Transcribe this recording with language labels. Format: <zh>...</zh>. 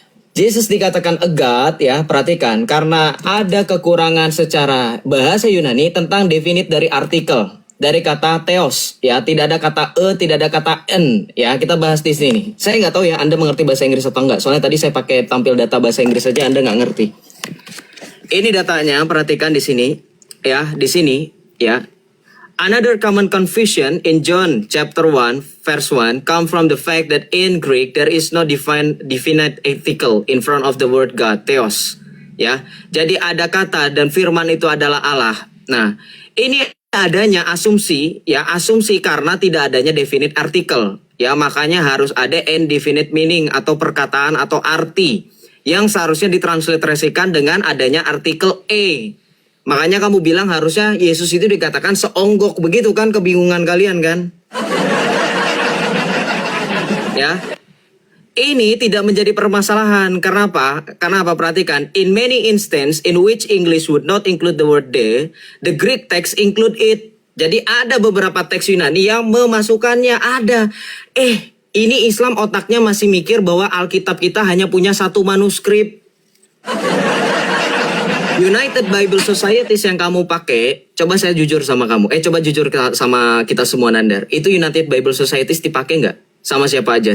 <id>Yesus dikatakan</id> <en>a God,</en> <id>ya perhatikan, karena ada kekurangan secara bahasa Yunani tentang definite dari artikel, dari kata theos, ya tidak ada kata tidak ada kata en, ya kita bahas di sini. Saya nggak tahu ya Anda mengerti bahasa Inggris atau enggak, soalnya tadi saya pakai tampil data bahasa Inggris saja Anda nggak ngerti. Ini datanya, perhatikan di sini, ya di sini, ya.</id> <en>Another common confusion in John chapter 1 verse 1 come from the fact that in Greek there is no definite article in front of the word God, theos.</en> <id>Ya. Jadi ada kata dan firman itu adalah Allah. Nah, ini adanya asumsi, ya asumsi karena tidak adanya definite article. Ya, makanya harus ada indefinite meaning atau perkataan atau arti yang seharusnya ditransliterasikan dengan adanya artikel e. Makanya kamu bilang harusnya Yesus itu dikatakan seonggok, begitu kan, kebingungan kalian kan? Ya. Ini tidak menjadi permasalahan. Kenapa? Karena apa? Perhatikan.</id> <en>In many instances in which English would not include the word the Greek text include it.</en> <id>Jadi ada beberapa teks Yunani yang memasukkannya, ada. Ini Islam otaknya masih mikir bahwa Alkitab kita hanya punya satu manuskrip. United Bible Society yang kamu pakai, coba saya jujur sama kamu. Coba jujur sama kita semua, Nandar. Itu United Bible Society dipakai nggak? Sama siapa aja?</id>